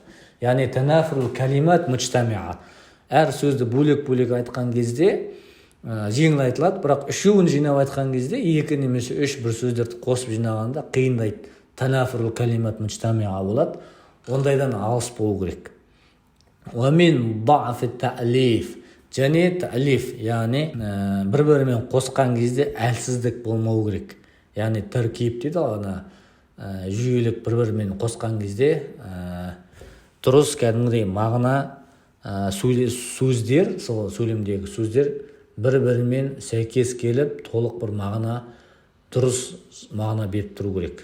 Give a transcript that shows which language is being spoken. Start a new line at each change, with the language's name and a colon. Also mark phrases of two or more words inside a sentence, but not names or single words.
Kazakh: Яғни
Arabic: تنافر الكلمات مجتمعة.
Kazakh: Әр сөзді бөлек-бөлек айтқан кезде жеңіл айтылады, бірақ үшеуін жинап айтқан кезде екі немесе үш бір сөздерді қосып жинағанда қиындайды.
Arabic: تنافر الكلمات مجتمعة
Kazakh: болады. Ондайдан алыс болу керек.
Arabic: ومن ضعف التأليف.
Kazakh: Және та'лиф, яғни бір-бірімен қосқан кезде әлсіздік болмау керек. Яғни тәркиб дейді, жүйелік бір-бірімен қосқан кезде дұрыс кәдімгідей мағына сөздер, сол сөйлемдегі сөздер бір-бірімен сәйкес келіп, толық бір мағына, дұрыс мағына беріп тұру керек.